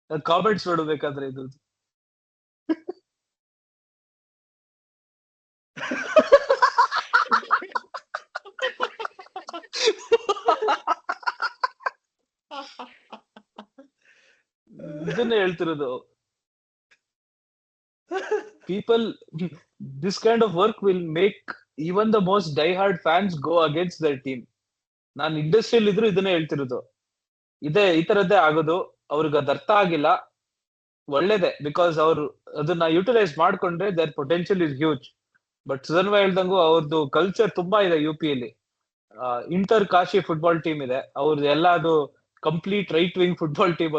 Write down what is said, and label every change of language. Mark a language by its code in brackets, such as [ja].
[kn] Comments ನೋಡ್ಬೇಕಾದ್ರೆ ಇದು ಇದನ್ನೇ ಹೇಳ್ತಿರೋದು. [en] People, this kind of work will make even the most die-hard fans go against their team. [kn] ನಾನು industrial ಇದ್ರು ಇದನ್ನೇ ಹೇಳ್ತಿರೋದು. ಈ ತರದ್ದೇ ಆಗೋದು. ಅವ್ರಿಗೆ ಅದ್ ಅರ್ಥ ಆಗಿಲ್ಲ. ಒಳ್ಳೇದೇ, ಬಿಕಾಸ್ ಅವ್ರು ಅದನ್ನ ಯುಟಿಲೈಸ್ ಮಾಡ್ಕೊಂಡ್ರೆ [en] Their potential is huge. [kn] But Sudhanva ಹೇಳ್ದಂಗು ಅವ್ರದ್ದು ಕಲ್ಚರ್ ತುಂಬಾ ಇದೆ UP-ಯಲ್ಲಿ. ಇಂಟರ್ ಕಾಶಿ ಫುಟ್ಬಾಲ್ ಟೀಮ್ ಇದೆ ಅವ್ರದ್ದು, ಎಲ್ಲ ಅದು complete right wing football team.